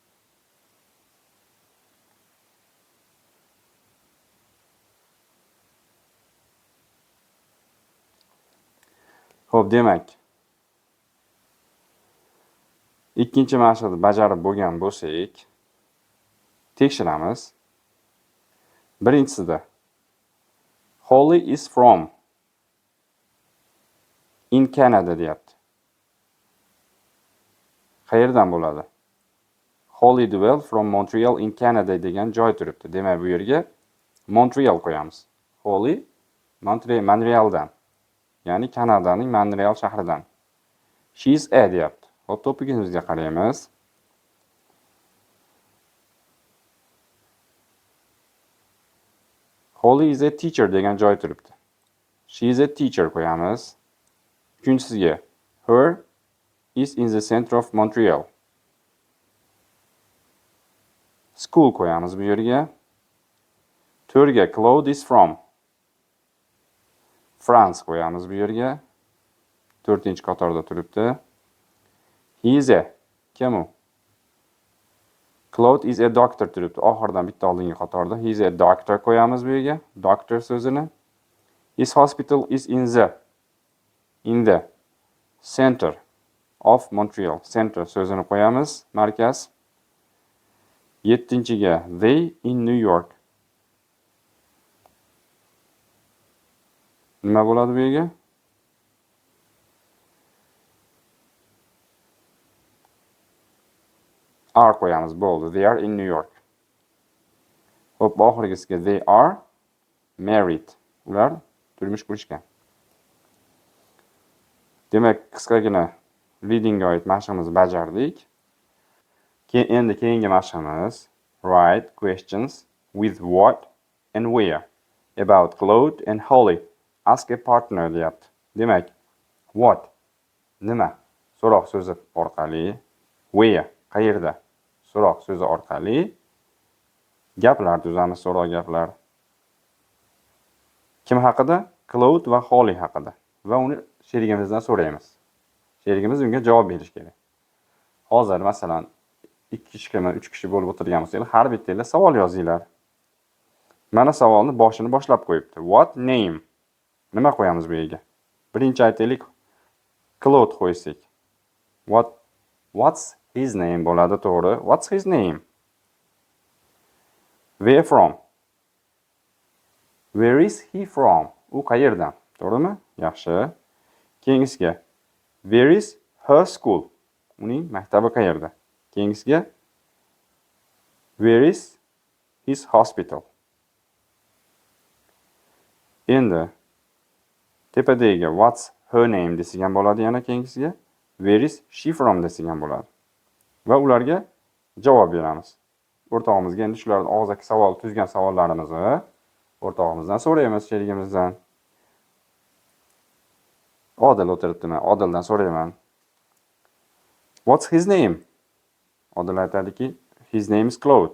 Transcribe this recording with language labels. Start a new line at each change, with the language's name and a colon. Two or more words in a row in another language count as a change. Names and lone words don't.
Uzbek: Xo'p, demak, ikkinchi mashqni bajarib bo'lgan bo'lsak, tekshiramiz.
English: Birinchisida Holly is from in Canada deyapti.
Uzbek: Qayerdan bo'ladi?
English: Holly Dwell from Montreal in Canada
Uzbek: degan joy turibdi. Demak, bu yerga Montreal qo'yamiz. Holly Montrealdan. Ya'ni Kanadaning Montreal shahridan.
English: She is a deyapti.
Uzbek: Hop, topigimizga qaraymiz.
English: Holly is a teacher
Uzbek: degan joy turibdi.
English: She is a teacher
Uzbek: qo'yamiz. Uchinchisiga
English: her is in the center of Montreal.
Uzbek: School qo'yamiz bu yerga. To'rtga
English: Claude is from France
Uzbek: qo'yamiz bu yerga. 4-qatorda turibdi.
English: He is a
Uzbek: kim u?
English: Claude is a doctor turibdi.
Uzbek: Oxirdan bitta oldingi qatorda.
English: He is a doctor
Uzbek: qo'yamiz bu yerga.
English: Doctor so'zini. His hospital is in the center of Montreal.
Uzbek: Center so'zini qo'yamiz. Markaz. 7-ga
English: they in New York.
Uzbek: Nima bo'ladi bu yerga? Are qo'yamiz, bo'ldi.
English: They are in New York.
Uzbek: Hop, oxirgisiga
English: they are married.
Uzbek: Ular turmush qurishgan. Demak, qisqagina readingga oid mashqimizni bajardik. Endi keyingi mashqimiz
English: write questions with what and where about Claude and Holly. Ask a partner deyapti.
Uzbek: Demak, what nima so'roq so'zi orqali, where qayerda so'roq so'zi orqali gaplar tuzamiz, so'roq gaplar. Kim haqida? Claude va Holly haqida. Va uni sherigimizdan so'raymiz. Sherigimiz unga javob berish kerak. Hozir masalan 2 kishimi, 3 kishi bo'lib o'tirgan bo'lsangiz, har bittanglar savol yozinglar. Mana savolni boshini boshlab qo'yibdi.
English: What name?
Uzbek: Nima qo'yamiz bu yerga? Birinchi aytaylik, Claude qo'ysak.
English: What's his name
Uzbek: bo'ladi, to'g'ri?
English: What's his name? Where from? Where is he from?
Uzbek: U qayerdan? To'g'rimi? Yaxshi.
English: Keyingisiga where is her school?
Uzbek: Uning maktabi qayerda?
English: Keyingisiga where is his hospital?
Uzbek: Endi tepadagi
English: what's her name
Uzbek: degan bo'ladi, yana keyingisiga
English: where is she from
Uzbek: degan bo'ladi. Va ularga javob beramiz. O'rtog'imizga endi shularning og'zaki savol tuzgan savollarimizni o'rtog'imizdan so'raymiz, sherigimizdan. Odil o'tiribdimi? Odildan so'rayman.
English: What's his name?
Uzbek: Odil aytadiki,
English: his name is Claude.